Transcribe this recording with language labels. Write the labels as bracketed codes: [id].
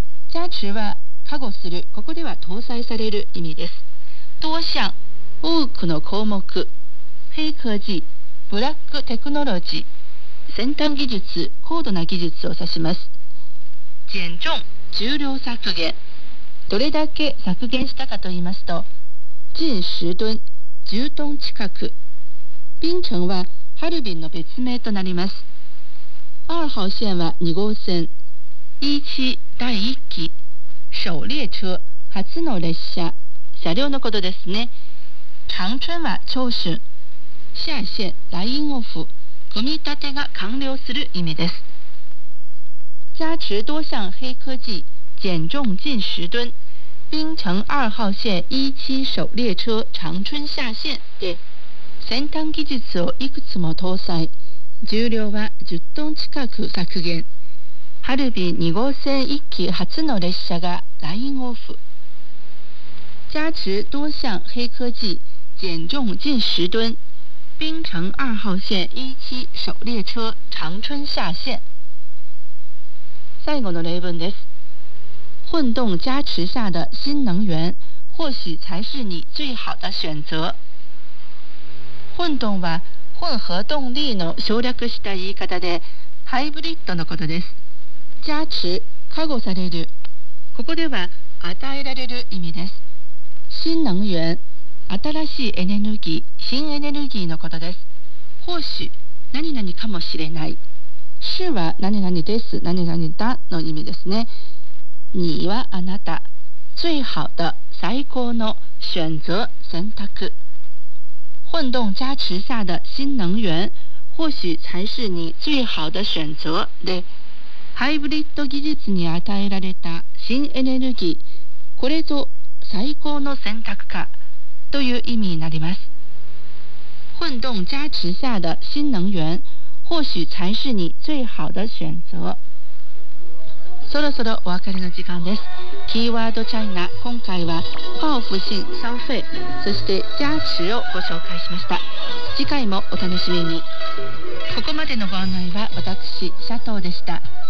[ja] 加持は加護する、ここでは搭載される意味です。多项、多くの項目、黑科技、ブラックテクノロジー、先端技術、高度な技術を指します。減重、重量削減。どれだけ削減したかと言いますと。近十吨、十吨近く。冰城はハルビンの別名となります。二号線は二号線。一期第一期、首列車、初の列車、車両のことですね。長春は長春。下線、ラインオフ、組み立てが完了する意味です。 [zh] 加持多项黑科技、減重近十吨。冰城二号线一期首列车长春下线 [ja] で、先端技術をいくつも搭載、重量は10トン近く削減。ハルビン二号線一期初の列車がラインオフ。 [zh] 加持多项黑科技、减重近十吨。冰城二号线一期首列车长春下线。 [ja] 最後の例文です。 [zh] 混动加持下的新能源或许才是你最好的选择。 [ja] 混动は混合动力の省略した言い方でハイブリッドのことです。加持、加護される。ここでは与えられる意味です。新能源、新しいエネルギー、新エネルギーのことです。或许、何々かもしれない。是は何々です、何々だの意味ですね。你はあなた、最好的、最高の選择、選択。 [zh] 混動加持下的新能源、或许才是你最好的選择 [ja] で、ハイブリッド技術に与えられた新エネルギー、これぞ最高の選択かという意味になります。 [zh] 混動加持下的新能源、或许才是你最好的選择。 [ja] そろそろお別れの時間です。キーワードチャイナ、今回は報復性消費、そして加持をご紹介しました。次回もお楽しみに。ここまでのご案内は私佐藤でした。